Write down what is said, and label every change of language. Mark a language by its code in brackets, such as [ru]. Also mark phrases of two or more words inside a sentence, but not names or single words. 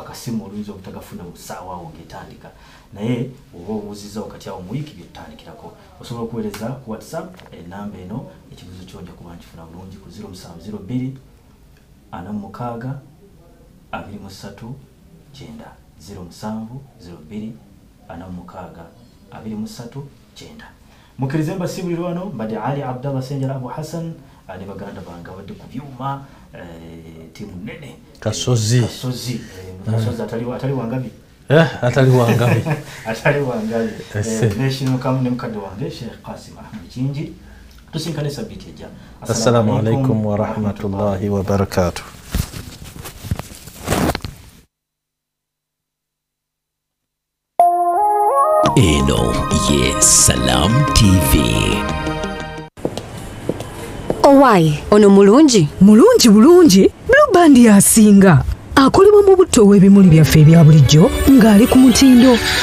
[lg] akasimu oluyinza obutagafuna mu ssaawa awo ng'etandika naye oba obuuzizza wakati awo mu wiiki byetutandikirako osobola okuweereza ku whatsapp enamba eno ekibuuzo kyonja kuba nkifuna bulungi ku 0702 46 23 9 0702 46 23 9 mukirize mbasibulira wano mbadde Ali Abdallah Senjala Abu Hassan ne baganda bange abadde ku byuma timu nene Kasozi atali wangabi atali wangabi atali wangabi national kamune mukadde wange Sheikh Qasim Ahmed Kingi tusinkane sabiti ejja [ar] السلام عليكم و رحمة الله و بركاته. [lg] Eno ye Salam TV. Owai, ono mulungi? Mulungi bulungi, Blue Band yasinga. Akolebwa mu butto w'ebimuli byaffe ebya bulijjo ng'ali ku mutindo.